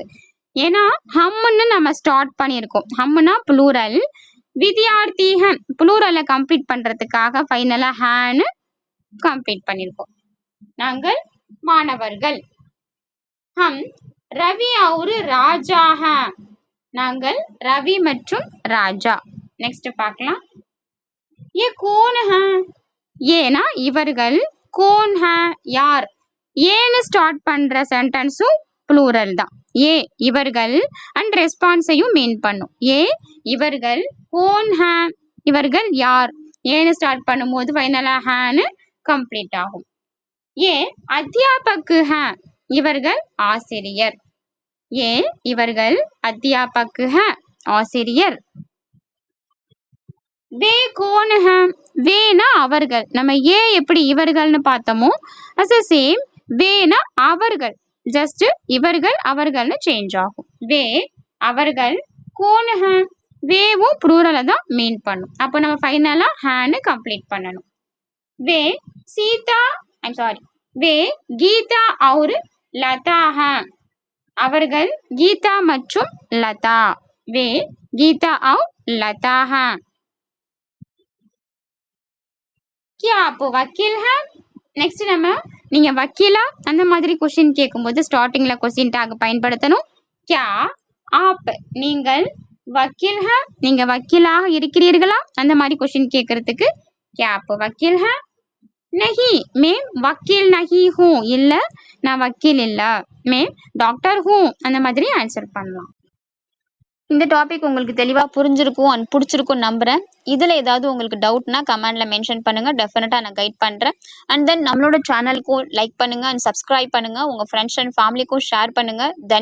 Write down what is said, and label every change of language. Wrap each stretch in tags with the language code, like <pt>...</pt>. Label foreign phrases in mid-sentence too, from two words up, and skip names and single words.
<ta>ஏன்னா ஹம்னு நம்ம ஸ்டார்ட் பண்ணியிருக்கோம். ஹம்னா ப்ளூரல்,</ta> <hi>विद्यार्थी हैं</hi> <ta>ப்ளூரலை கம்ப்ளீட் பண்றதுக்காக ஃபைனலா ஹேன்னு கம்ப்ளீட் பண்ணியிருக்கோம். நாங்கள் மாணவர்கள்.</ta> <hi>हम रवि और राजा हैं,</hi> <ta>நாங்கள் ரவி மற்றும் ராஜா. நெக்ஸ்ட் பார்க்கலாம்.</ta> <hi>ये कौन है.</hi> <ta>ஏனா இவர்கள்,</ta> <hi>कौन है</hi> <ta>யார். ஏன்னு ஸ்டார்ட் பண்ற சென்டென்ஸும் ப்ளூரல் தான். ஏ இவர்கள் அண்ட் ரெஸ்பான்ஸையும் மீன் பண்ணும். ஏ இவர்கள்,</ta> <hi>कौन है</hi> <ta>இவர்கள் யார். ஏன்னு ஸ்டார்ட் பண்ணும்போது ஃபைனலா ஹேன்னு கம்ப்ளீட் ஆகும்.</ta> <hi>ये अध्यापक हैं</hi> <ta>இவர்கள் ஆசிரியர். ஏ இவர்கள்</ta> <hi>अध्यापक हैं</hi> <ta>ஆசிரியர்.</ta> <hi>वे कौन हैं,</hi> <ta>வேனா அவர்கள். நம்ம ஏ எப்படி இவர்கள்னு பார்த்தோமோ</ta> <en>as a same</en> <ta>வேனா அவர்கள், ஜஸ்ட் இவர்கள் அவர்கள்னு சேஞ்ச் ஆகும். வே அவர்கள்,</ta> <hi>कौन है</hi> <ta>வேவும் ப்ளூரலை தான் மீன் பண்ணும். அப்போ நம்ம ஃபைனலா ஹேன்னு கம்ப்ளீட் பண்ணணும். வே சீதா,</ta> <en>I'm sorry,</en> <hi>वे गीता और लता हैं,</hi> <ta>அவர்கள் கீதா மற்றும் லதா.</ta> <hi>वे गीता और लता हैं. क्या आप वकील हैं.</hi> <ta>நெக்ஸ்ட் நம்ம நீங்க வக்கீலா அந்த மாதிரி கொஸ்டின் கேட்கும்போது ஸ்டார்டிங்ல</ta> <en>question tag</en> <ta>பயன்படுத்தணும்.</ta> <hi>क्या आप</hi> <ta>நீங்கள்,</ta> <hi>वकील हैं</hi> <ta>நீங்க வக்கீலாக இருக்கிறீர்களா அந்த மாதிரி கொஸ்டின் கேட்கறதுக்கு</ta> <hi>क्या आप वकील हैं. नहीं मैं वकील नहीं हूँ,</hi> <ta>இல்ல நான் வக்கீல் இல்ல.</ta> <hi>मैं डॉक्टर हूँ</hi> <ta>அந்த மாதிரி ஆன்சர் பண்ணலாம். இந்த டாபிக் உங்களுக்கு தெளிவா புரிஞ்சிருக்கும் அண்ட் பிடிச்சிருக்கும் நம்புறேன். இதுல ஏதாவது உங்களுக்கு டவுட்னா கமெண்ட்ல மென்ஷன் பண்ணுங்க, டெஃபினட்டா நான் கைட் பண்றேன்.</ta> <en>and then</en> <ta>நம்மளோட சேனலுக்கும் லைக் பண்ணுங்க அண்ட் சப்ஸ்கிரைப் பண்ணுங்க, உங்க</ta> <en>friends and family</en> <ta>ஷேர் பண்ணுங்க.</ta>